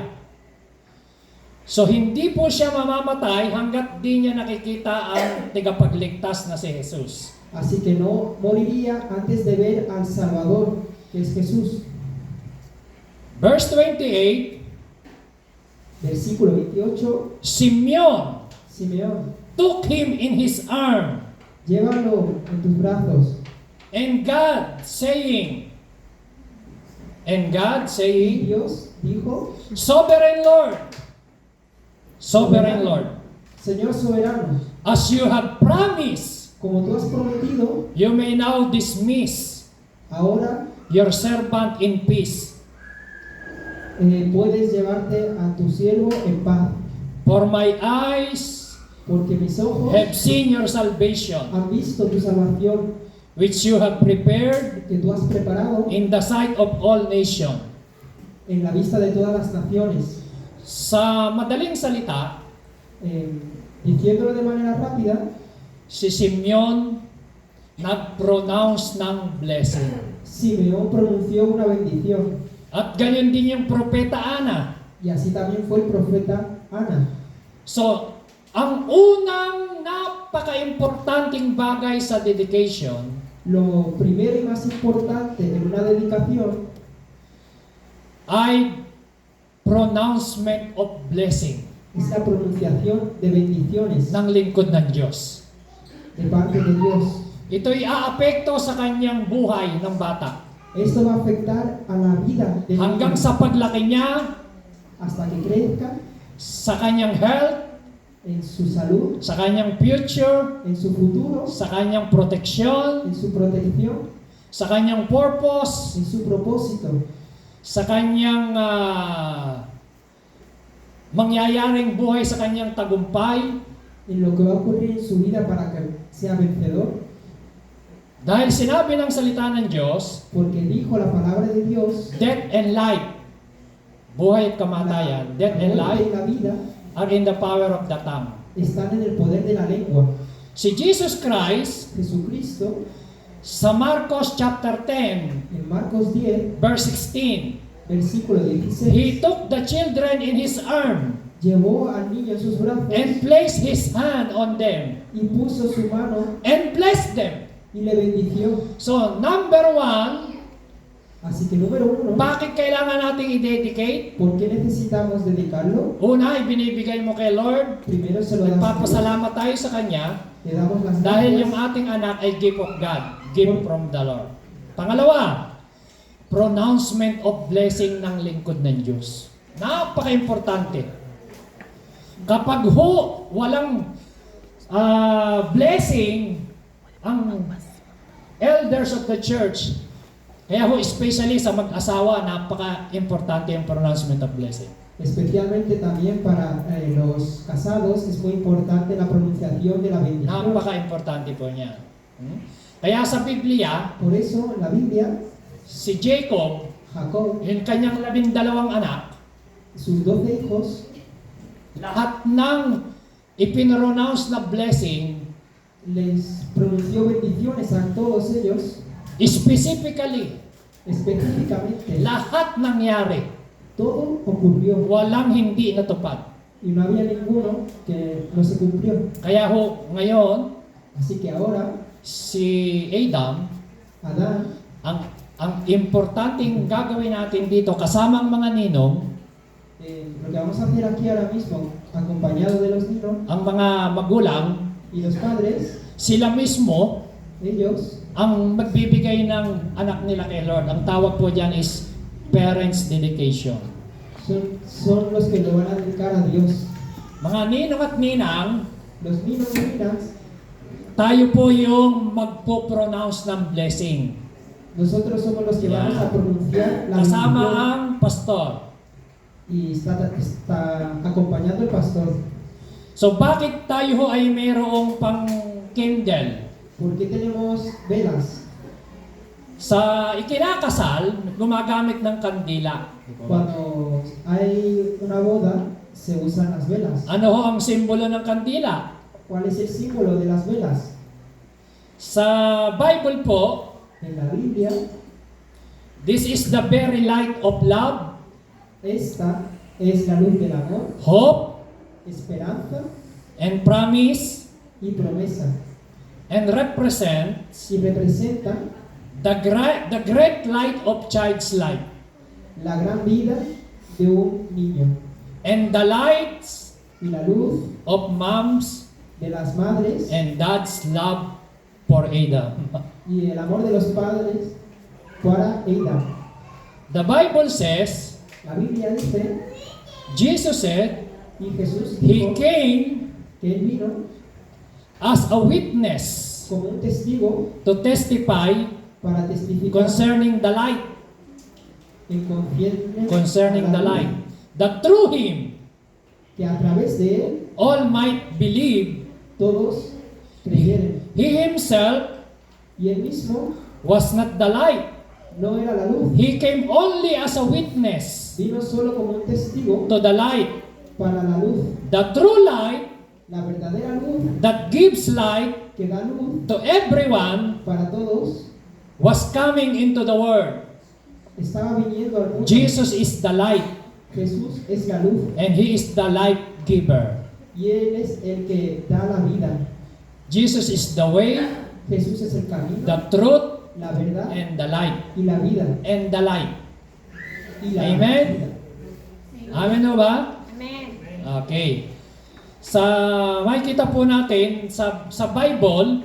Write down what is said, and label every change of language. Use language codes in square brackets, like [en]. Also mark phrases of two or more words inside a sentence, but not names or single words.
[tl] So hindi po siya mamamatay hanggat di niya nakikita ang tagapagligtas na si Jesus. [es] Así que no moriría antes de ver al Salvador, que es Jesús. [en] Verse 28, [es] Versículo 28. [en] Simeon [es] Simeón, [en] took him in his arm, [es] llévalo en tus brazos. [en] and God saying, [es] Y Dios dijo, [en] Sovereign Lord, [es] Señor soberano, [en] as you have promised, [es] como tú has prometido, [en] you may now dismiss [es] ahora [en] your servant in peace. [es] puedes llevarte a tu siervo en paz, [en] For my eyes [es] porque mis ojos [en] have seen your salvation, [es] han visto tu salvación [en] which you have prepared [es] que tú has preparado [en] in the sight of all nations. [es] en la vista de todas las naciones. [tl] Sa madaling salita, [es] Diciéndolo de manera rápida, [tl] si Simeon nag-pronounce ng blessing. [es] Simeón pronunció una bendición, [tl] At ganyan din yung propeta Ana. [es] y así también fue el profeta Ana. [tl] So, ang unang napaka-importanting bagay sa dedication [es] Lo primero y más importante en una dedicación [en] ay pronouncement of blessing [es] es la pronunciación de bendiciones [tl] ng lingkod ng Diyos. [es] de parte de Dios. [tl] Ito'y aapekto sa kanyang buhay ng bata. [es] Esto va a afectar a la vida de [tl] Hanggang sa paglaki niya, [es] hasta que crezca, [tl] sa kanyang health, [es] en su salud, [tl] sa kanyang future, [es] en su futuro, [tl] sa kanyang proteksyon, [es] en su protección, [tl] sa kanyang purpose, [es] en su propósito, [tl] sa kanyang mangyayaring buhay sa kanyang tagumpay. [es] en lo que va a ocurrir en su vida para que sea vencedor, [tl] Dahil sinabi ng salita ng Diyos, [es] porque dijo la palabra de Dios, [en] death and life, [tl] buhay at kamatayan, [en] death and [es] la muerte [en] life [es] y la vida [en] are in the power of the tongue. [es] están en el poder de la lengua. [tl] Si Jesus Christ, [es] Jesucristo, [tl] sa Marcos chapter 10, [es] en Marcos 10, [en] verse 16, [es] versículo [en] He [es] 16, [en] took the children in His arm [es] llevó al niño en sus brazos [en] and placed His hand on them [es] y puso su mano [en] and blessed them. [es] y le bendició. [en] So, number one, [es] Así que número uno, [tl] bakit kailangan nating i-dedicate? ¿por qué necesitamos dedicarlo? Una, ibinibigay mo kay Lord. [es] Primero se lo damos a Dios, [tl] Nagpapasalamat tayo sa Kanya [es] le damos las [tl] dahil yung [es] gracias, [tl] ating anak ay [en] gift of God, gift from the Lord. [tl] Pangalawa, [en] pronouncement of blessing [tl] ng lingkod ng Diyos. Napaka-importante. Kapag walang blessing ang [en] elders of the church, [tl] kaya especially sa mag-asawa, napaka-importante yung [en] pronouncement of blessing. [es] especialmente también para los casados, es muy importante la pronunciación de la bendición. [tl] Napaka-importante po niya. Kaya sa Biblia, [es] Por eso en la Biblia, [tl] si Jacob, [es] Jacob, [tl] yung kanyang 12 anak, [es] sus 12 hijos, [tl] lahat ng ipinronounce na blessing, [es] les pronunció bendiciones a todos ellos, [en] specifically, [es] específicamente. [tl] lahat nangyari. [es] Todo ocurrió [tl] Walang hindi natupad. [es] y no había ninguno que no se cumplió. [tl] Kaya ngayon, [es] Así que ahora, [tl] si Adam, [es] Adán, [tl] ang importanteng gagawin natin dito, kasamang mga ninong, [es] lo que vamos a hacer aquí ahora mismo, acompañado de los niños [tl] ang mga magulang, [es] y los padres, [tl] sila mismo, [es] ellos [tl] ang magbibigay ng anak nila kay Lord. Ang tawag po dyan [en] is parents' dedication. [es] son los que lo van a dedicar a Dios. [tl] Mga ninong at ninang, [es] Los niños y niñas, [tl] tayo po yung magpo-pronounce ng blessing. [es] nosotros somos los que vamos a pronunciar la [tl] Kasama [es] bendición [tl] ang pastor. [es] y está acompañando el pastor. [tl] So bakit tayo ho ay mayroong pang candle? [es] ¿Por qué tenemos velas? [tl] Sa ikinakasal, gumagamit ng kandila. [es] Cuando hay una boda, se usan las velas. [tl] Ano ho ang simbolo ng kandila? [es] ¿Cuál es el símbolo de las velas? [tl] Sa Bible po, [es] En la Biblia, [en] this is the very light of love, [es] esta es la luz del amor, [en] hope, [es] esperanza [en] and promise, [es] y promesa, [en] and represents [es] y representa [en] the great light of child's life, [es] la gran vida de un niño [en] and the lights [es] y la luz [en] of moms [es] de las madres [en] and dad's love for Adam. [es] y el amor de los padres para Adam. [en] The Bible says, [es] La Biblia dice, [en] Jesus said, [es] y Jesús [en] He [es] dijo [en] came [es] que Él vino [en] as a witness [es] como un testigo [en] to testify [es] para testificar [en] concerning the light, [es] en [en] concerning the light, that through Him [es] que a través de Él [en] all might believe. [es] todos creyeron. [en] He Himself [es] Y Él mismo [en] was not the light. [es] no era la luz, [en] He came only as a witness [es] vino solo como un testigo [en] to the light. [es] para la luz, [en] The true light [es] la verdadera luz [en] that gives light [es] que da luz [en] to everyone [es] para todos, [en] was coming into the world. [es] estaba viniendo al mundo. [en] Jesus is the light, [es] Jesús es la luz [en] and He is the light giver. [es] y Él es el que da la vida. [en] Jesus is the way, [es] Jesús es el camino, [en] the truth, [es] la verdad [en] and the light. [es] y la vida. [en] And the light. [es] Y la [en] Amen. [es] vida. [tl] Amen o ba? [en] Amen. Okay. [tl] Sa makikita po natin sa Bible,